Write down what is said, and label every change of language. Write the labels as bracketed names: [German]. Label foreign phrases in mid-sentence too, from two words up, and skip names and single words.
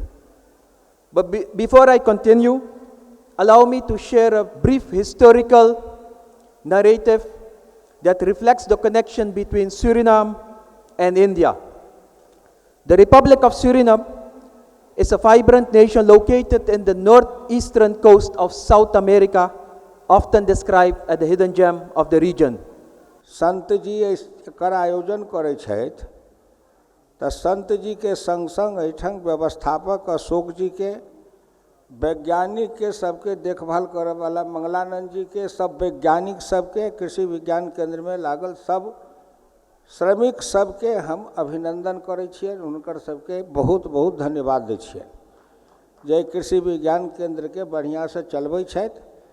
[English] But before I continue, allow me to share a brief historical narrative that reflects the connection between Suriname and India. The Republic of Suriname is a vibrant nation located in the northeastern coast of South America, often described as the hidden gem of the region. [Maithili] संत जी एकर आयोजन करे छथि तऽ संत जी के संग संग एहिठाम व्यवस्थापक अशोक जी के, वैज्ञानिक के सबके देखभाल करे वाला मंगलानंद जी के, सब वैज्ञानिक सबके, कृषि विज्ञान केंद्र में लागल सब श्रमिक सबके हम अभिनंदन करे छियै, हुनकर सबके बहुत बहुत धन्यवाद दै छियै जे कृषि विज्ञान केंद्र के बढ़िया से चलबै छथि.